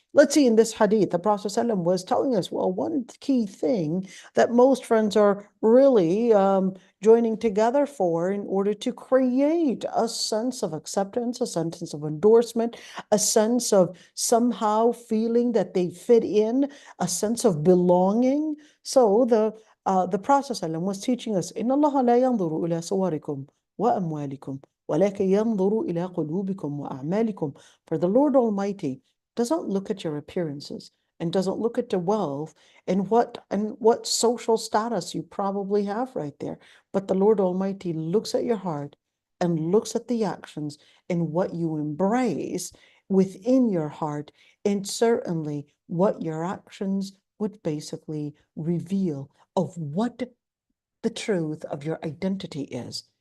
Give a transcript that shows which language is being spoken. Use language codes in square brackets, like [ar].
[en] Let's see, in this hadith, the Prophet ﷺ was telling us, well, one key thing that most friends are really joining together for in order to create a sense of acceptance, a sense of endorsement, a sense of somehow feeling that they fit in, a sense of belonging. So the Prophet ﷺ was teaching us, [ar] إِنَّ اللَّهَ لَا يَنظُرُ إِلَى صُوَرِكُمْ وَأَمْوَالِكُمْ وَلَكِنْ يَنظُرُ إِلَى قُلُوبِكُمْ وَأَعْمَالِكُمْ. [en] For the Lord Almighty doesn't look at your appearances and doesn't look at your wealth and what social status you probably have right there. But the Lord Almighty looks at your heart and looks at the actions and what you embrace within your heart, and certainly what your actions would basically reveal of what the truth of your identity is.